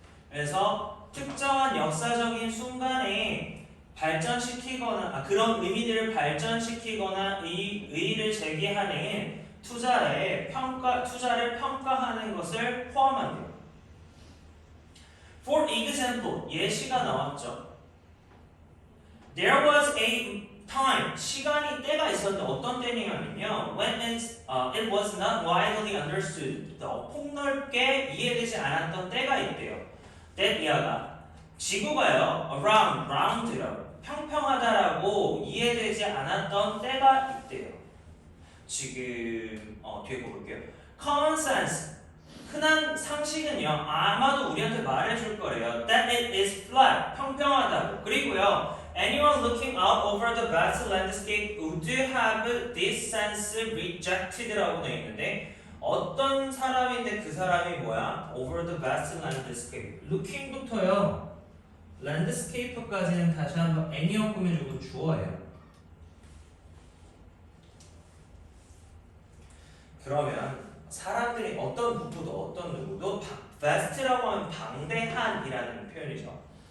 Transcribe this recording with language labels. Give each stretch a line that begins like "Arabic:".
Korean: 그래서 특정한 역사적인 순간에 발전시키거나 그런 의미들을 발전시키거나 의의를 제기하는 투자를 평가하는 것을 포함한대요.
English: For example,
Korean: 예시가 나왔죠.
English: There was a time,
Korean: 때가 있었는데 어떤 때냐면요.
English: When it was not widely understood,
Korean: 폭넓게 이해되지 않았던 때가 있대요. that 이하가 지구가요, round라고 평평하다라고 이해되지 않았던 때가 있대요. 지금 뒤에 볼게요.
English: Common sense,
Korean: 흔한 상식은요, 아마도 우리한테 말해줄 거래요.
English: That it is flat,
Korean: 평평하다고. 그리고요,
English: anyone looking out over the vast landscape would have this sense rejected라고
Korean: 되어 있는데 어떤 사람인데 그 사람이 뭐야?
English: Over the vast landscape.
Korean: looking부터요, landscape까지는 다시 한번 anyone 꾸며주고 주어예요. 그러면 사람들이 어떤 누구도 vast라고 하면 방대한이라는 표현이죠.